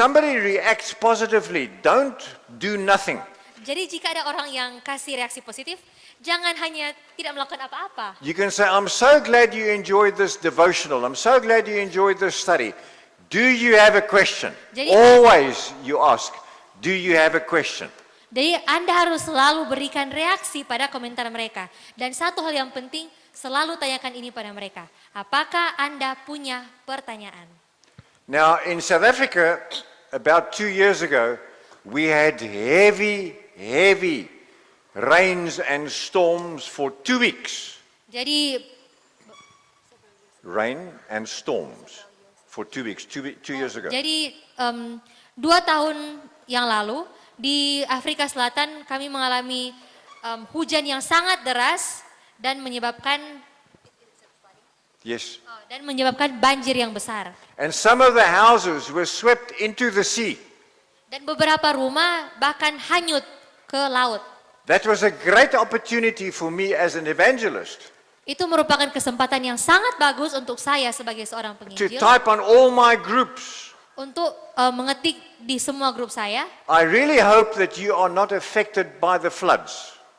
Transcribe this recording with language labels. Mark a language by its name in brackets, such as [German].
[English] somebody reacts positively, don't do nothing. [Indonesian] Jadi jika ada orang yang kasih reaksi positif, jangan hanya tidak melakukan apa-apa. [English] You can say, I'm so glad you enjoyed this devotional. I'm so glad you enjoyed this study. Do you have a question? [Indonesian] Jadi- [English] Always you ask, do you have a question? [Indonesian] Jadi Anda harus selalu berikan reaksi pada komentar mereka. Dan satu hal yang penting, selalu tanyakan ini pada mereka. Apakah Anda punya pertanyaan? [English] Now, in South Africa, about 2 years ago, we had heavy rains and storms for 2 weeks. [Indonesian] Jadi [English] Rain and storms for 2 weeks, 2 years ago. [Indonesian] Jadi 2 tahun yang lalu di Afrika Selatan kami mengalami hujan yang sangat deras dan menyebabkan [English] Yes. [Indonesian] banjir yang besar. [English] And some of the houses were swept into the sea. [Indonesian] Dan beberapa rumah bahkan hanyut ke laut. [English] That was a great opportunity for me as an evangelist [Indonesian] Itu merupakan kesempatan yang sangat bagus untuk saya sebagai seorang [English] to [Indonesian] penginjil [English] type on all my groups. [Indonesian] untuk mengetik di semua grup saya [English] I really hope that you are not affected by the floods.